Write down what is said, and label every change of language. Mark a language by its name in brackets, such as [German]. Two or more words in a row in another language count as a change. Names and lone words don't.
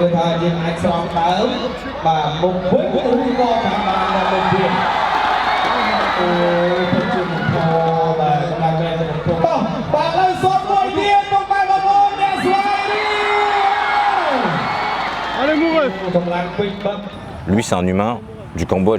[Khmer] ថាយើងអាចស្រង់ដើមបាទមុខវិញឬក៏តាមបានមុខទៀតអូទៅជឿមកបាទតាមបែបទៅបាទលើសុំមួយទៀតមកបែបបងប្អូនអ្នកស្វារី [French] Allez moureux. Lui, c'est un humain du Cambodge.